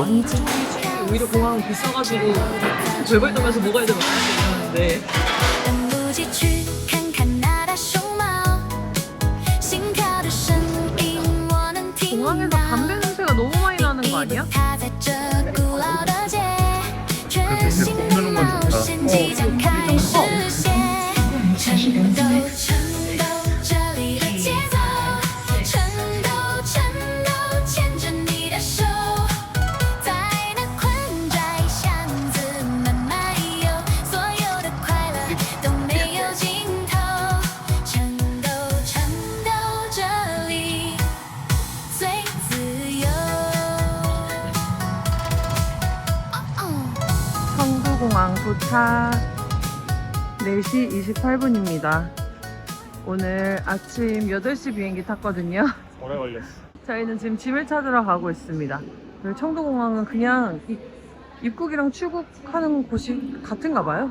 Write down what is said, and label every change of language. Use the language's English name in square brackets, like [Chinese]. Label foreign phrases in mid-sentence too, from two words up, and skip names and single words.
[Korean] 완전 오히려 공항은 비싸가지고 별걸 떠면서 먹어야 되는 데 공항에서 담배 냄새가 너무 많이 나는 거 아니야? 그래서 이제 먹는 [Chinese] 新即将开始写，全都这里的节奏，全都牵着你的手，在那宽窄巷子慢慢游，所有的快乐都没有尽头，全都这里最自由。 [Korean] 청두공항 도착 4시 28분입니다. 오늘 아침 8시 비행기 탔거든요. 오래 걸렸어. 저희는 지금 짐을 찾으러 가고 있습니다. 여기 청두공항은 그냥 입국이랑 출국하는 곳이 같은가 봐요.